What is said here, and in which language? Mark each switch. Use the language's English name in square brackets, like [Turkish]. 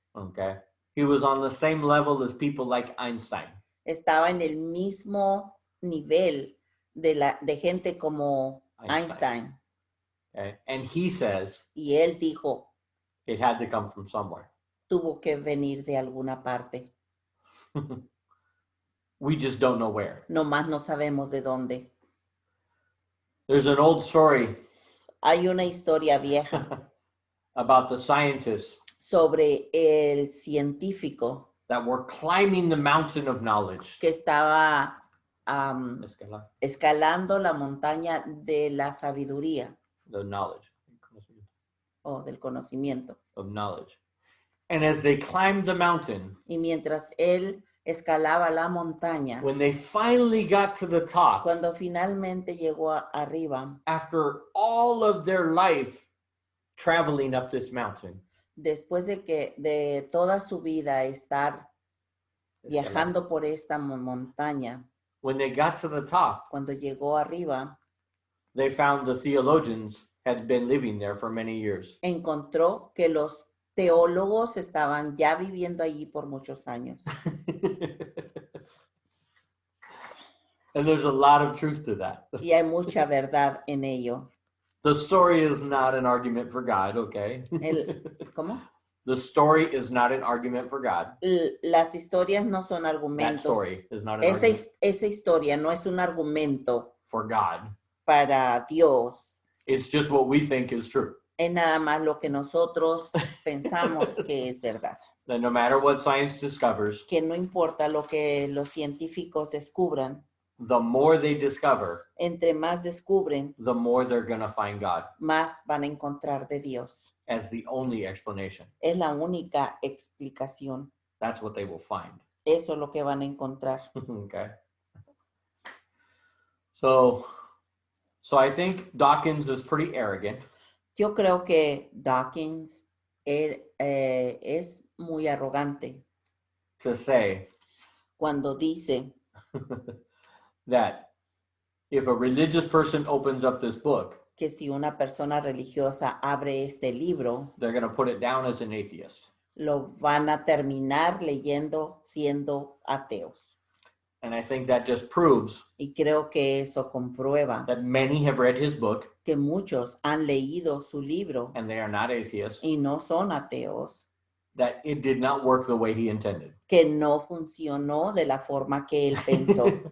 [English] Okay. He was on the same level as people like Einstein. [Spanish] Estaba en el mismo nivel de gente como Einstein. [English] Okay. And he says [Spanish] Y él dijo, [English] it had to come from somewhere. [Spanish] tuvo que venir de alguna parte. [English] We just don't know where. [Spanish] Nomás no sabemos de dónde. [English] There's an old story [Spanish] Hay una historia vieja [English] about the scientists [Spanish] sobre el científico [English] that were climbing the mountain of knowledge. [Spanish] que estaba Escalar. escalando la montaña de la sabiduría [English] The knowledge. [Spanish] o del conocimiento. [English] Of knowledge. And as they climbed the mountain, [Spanish] Y mientras él escalaba la montaña, [English] when they finally got to the top, [Spanish] cuando finalmente llegó arriba, [English] after all of their life traveling up this mountain, [Spanish] después de toda su vida estar viajando por esta montaña, [English] when they got to the top, [Spanish] cuando llegó arriba, [English] they found the theologians had been living there for many years. [Spanish] encontró que los teólogos estaban ya viviendo allí por muchos años. [English] And there's a lot of truth to that. [Spanish] Y hay mucha verdad en ello. [English] The story is not an argument for God, okay? [Spanish] ¿Cómo? [English] The story is not an argument for God. [Spanish] Las historias no son [English] That [Spanish] argumentos. [English] story is not an [Spanish] Esa, [English] argument [Spanish] esa historia no es un argumento [English] for God. [Spanish] para Dios. [English] It's just what we think is true. [Spanish] Es nada más lo que nosotros pensamos que es verdad. [English] That no matter what science discovers, [Spanish] Que no importa lo que los científicos descubran, [English] the more they discover, [Spanish] entre más descubren, [English] the more they're going to find God [Spanish] más van a encontrar de Dios. [English] as the only explanation. [Spanish] Es la única explicación. [English] That's what they will find. [Spanish] Eso es lo que van a encontrar. [English] Okay. So I think Dawkins is pretty arrogant. [Spanish] Yo creo que Dawkins es muy arrogante [English] To say [Spanish] cuando dice [English] that if a religious person opens up this book, [Spanish] que si una persona religiosa abre este libro, [English] they're going to put it down as an atheist. [Spanish] lo van a terminar leyendo siendo ateos. [English] And I think that just proves [Spanish] Y creo que eso comprueba [English] that many have read his book [Spanish] que muchos han leído su libro [English] and they are not atheists, [Spanish] y no son ateos, [English] that it did not work the way he intended. [Spanish] que no funcionó de la forma que él pensó,